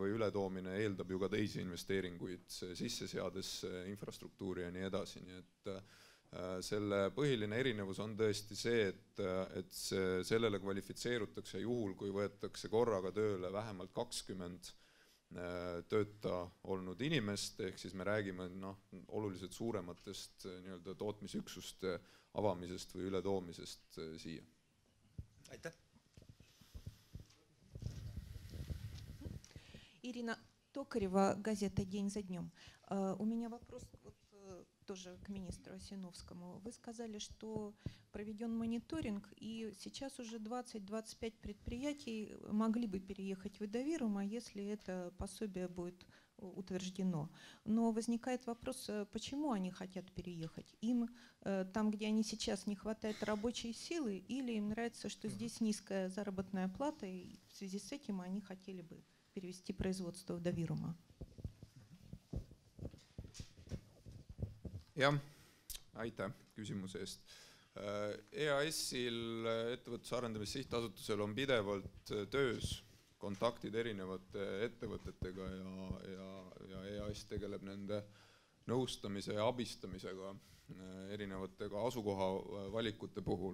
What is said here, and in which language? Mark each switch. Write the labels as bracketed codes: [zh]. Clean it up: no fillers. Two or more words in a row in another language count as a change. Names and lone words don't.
[et] või ületoomine eeldab ju ka teisi investeeringuid sisse seades infrastruktuuri ja nii edasi, nii et selle põhiline erinevus on tõesti see, et sellele kvalifitseerutakse juhul, kui võetakse korraga tööle vähemalt 20 tööta olnud inimest, ehk siis me räägime oluliselt suurematest tootmisüksuste avamisest või ületoomisest siia. Aitäh! [ru] Ирина Токарева, газета «День за днем». У меня вопрос тоже к министру Осиновскому. Вы сказали, что проведен мониторинг, и сейчас уже 20-25 предприятий могли бы переехать в Ida-Virumaa, если это пособие будет утверждено. Но возникает вопрос, почему они хотят переехать? Им там, где они сейчас, не хватает рабочей силы, или им нравится, что здесь низкая заработная плата, и в связи с этим они хотели бы перевести производство в Ida-Virumaa? [et] Jah, aitäh küsimuse eest. EAS-il, ettevõtluse arendamise sihtasutusel, on pidevalt töös kontaktid erinevate ettevõtetega ja EAS tegeleb nende nõustamise ja abistamisega erinevate asukoha valikute puhul.